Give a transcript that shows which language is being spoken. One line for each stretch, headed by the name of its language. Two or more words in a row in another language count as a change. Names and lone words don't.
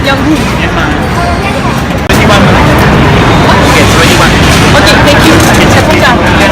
English: Ok, thank you.
French: Ça compte là.